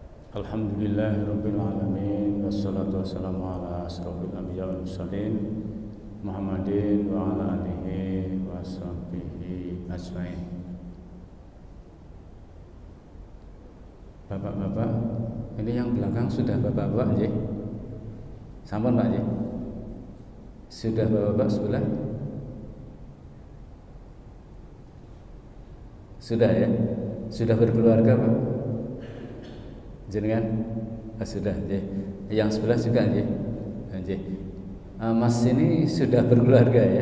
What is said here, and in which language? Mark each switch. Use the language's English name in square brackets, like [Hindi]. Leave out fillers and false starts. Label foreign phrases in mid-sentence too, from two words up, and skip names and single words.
[Arabic] الحمد لله رب العالمين والصلاة والسلام على أشرف الأنبياء والمرسلين محمد وعلى آله وصحبه أجمعين. [Indonesian] Bapak-bapak, ini yang belakang sudah bapak-bapak nggih? [Javanese] Sampun Pak nggih? [Indonesian] Sudah bapak-bapak sebelah? Sudah ya? Sudah berkeluarga Pak? Jenengan? Sudah nggih. Yang sebelah juga nggih. Nggih. Mas ini sudah berkeluarga ya?